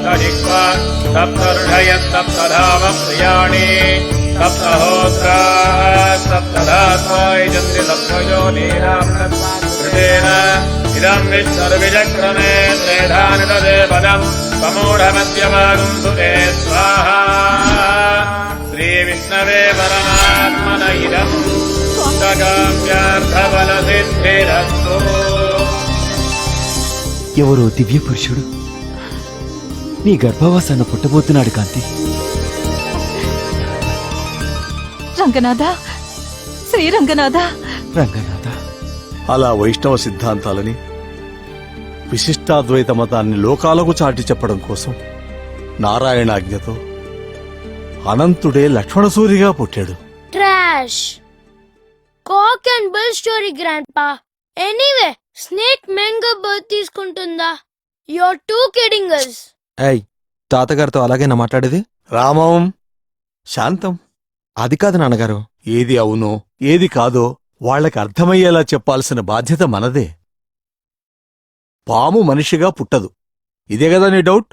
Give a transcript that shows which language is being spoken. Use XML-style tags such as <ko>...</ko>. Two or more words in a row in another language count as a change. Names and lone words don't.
<sa>जिह्वा सप्त ऋषयः सप्त धाम प्रियाणि सप्तहोत्रा सप्तधात्वा यजन्ति सप्तयोनीनामृतेन इदं विश्वर्विचक्रमे त्रेधानि तदे पदम् समूढमध्यमागुन्तु ते स्वाहा श्रीविष्णवे परमात्मन इदम् काम्यार्थबलसिद्धिरस्तु।</sa> <te>ఎవరో దివ్య పురుషుడు నీ గర్భవాసాన పుట్టబోతున్నాడు కాంతి. రంగనాథ, శ్రీరంగనాథ. రంగనాథ, అలా వైష్ణవ సిద్ధాంతాలని విశిష్టాద్వైత మతాన్ని లోకాలకు చాటి చెప్పడం కోసం నారాయణాజ్ఞతో అనంతుడే లక్ష్మణసూరిగా పుట్టాడు.</te> <en>trash cock and bull story grandpa. anyway snake mango birth తీసుకుంటుందా? you're too kidding us.</en> <te>ఏయ్, తాతగారితో అలాగేనా మాట్లాడేది? రామం, శాంతం. అది కాదు నాన్నగారు. ఏది అవునో ఏది కాదో వాళ్ళకి అర్థమయ్యేలా చెప్పాల్సిన బాధ్యత మనదే. పాము మనిషిగా పుట్టదు, ఇదే కదా నీ డౌట్?</te>